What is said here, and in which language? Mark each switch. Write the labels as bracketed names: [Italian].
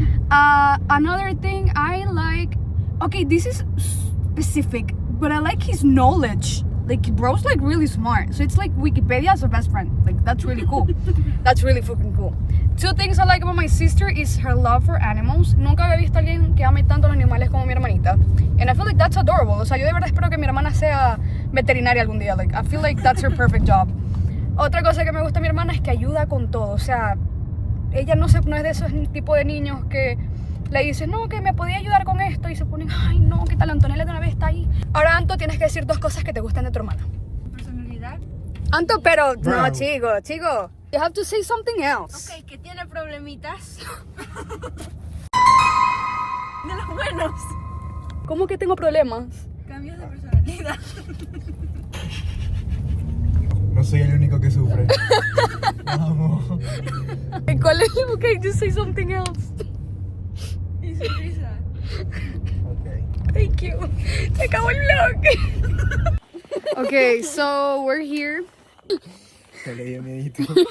[English] Another thing I like, okay, this is specific, but I like his knowledge. Like, bro's like really smart. So it's like Wikipedia as a best friend. Like, that's really cool. That's really fucking cool. 2 things I like about my sister is her love for animals. [Spanish] Nunca había visto a alguien que ame tanto los animales como mi hermanita. [English] And I feel like that's adorable. [Spanish] O sea, yo de verdad espero que mi hermana sea veterinaria algún día. [English] Like, I feel like that's her perfect job. [Spanish] Otra cosa que me gusta de mi hermana es que ayuda con todo. O sea, ella no es de esos tipo de niños que le dicen, no, que me podía ayudar con esto. Y se ponen, ay, no, ¿qué tal? Antonella de una vez está ahí. Ahora, Anto, tienes que decir 2 cosas que te gustan de tu hermana. Personalidad. Anto, pero no, Bravo. chico. [English] You have to say something else. [Spanish] Ok, que tiene problemitas. De los buenos. ¿Cómo que tengo problemas? Cambios de personalidad. No soy el único que sufre. Vamos. ¿Cuál es? [English] Okay, just say something else. [Spanish] Y su risa. [English] Okay. Thank you. [Spanish] Se acabó el vlog. [English] Okay, so we're here. [Spanish] Te leí el miedito.